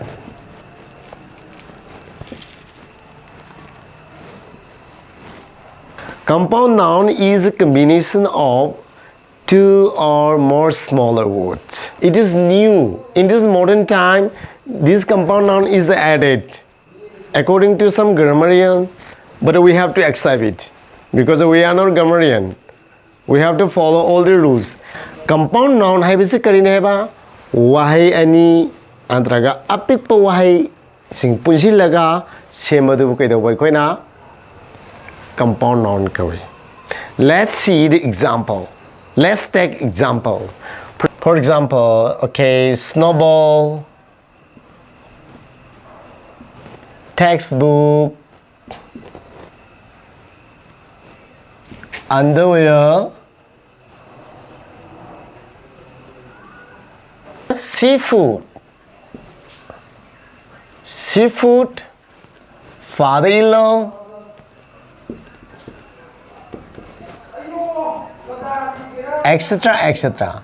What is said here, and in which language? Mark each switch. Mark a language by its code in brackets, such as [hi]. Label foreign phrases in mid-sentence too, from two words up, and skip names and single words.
[en] Compound noun is a combination of 2 or more smaller words. It is new. In this modern time, this compound noun is added according to some grammarian, but we have to accept it because we are not grammarian. We have to follow all the rules. Compound noun [mni] haibisi karine heba wahai ani antraga apikpa wahai sing punsilaga semadu kaidabai koina [en] compound noun [mni] kawi. [en] Let's see the example. Let's take example. For example, okay, snowball, textbook, underwear, seafood, father-in-law, etc.